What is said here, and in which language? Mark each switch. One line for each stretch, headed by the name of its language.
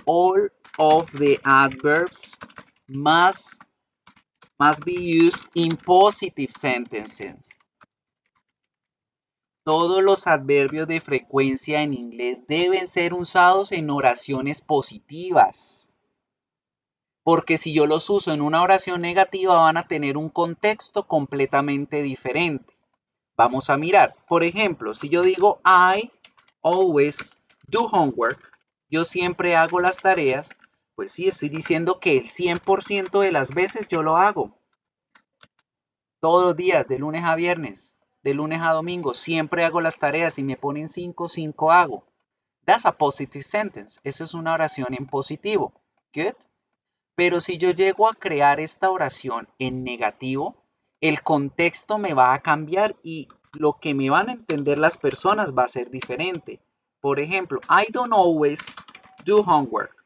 English: All of the adverbs must be used in positive sentences.
Spanish: Todos los adverbios de frecuencia en inglés deben ser usados en oraciones positivas. Porque si yo los uso en una oración negativa van a tener un contexto completamente diferente. Vamos a mirar. Por ejemplo, si yo digo
English: I always do homework,
Spanish: yo siempre hago las tareas, pues sí, estoy diciendo que el 100% de las veces yo lo hago. Todos los días, de lunes a viernes, de lunes a domingo, siempre hago las tareas y me ponen 5, 5 hago.
English: That's a positive sentence.
Spanish: Eso es una oración en positivo.
English: Good.
Spanish: Pero si yo llego a crear esta oración en negativo, el contexto me va a cambiar y lo que me van a entender las personas va a ser diferente. Por ejemplo,
English: I don't always do homework.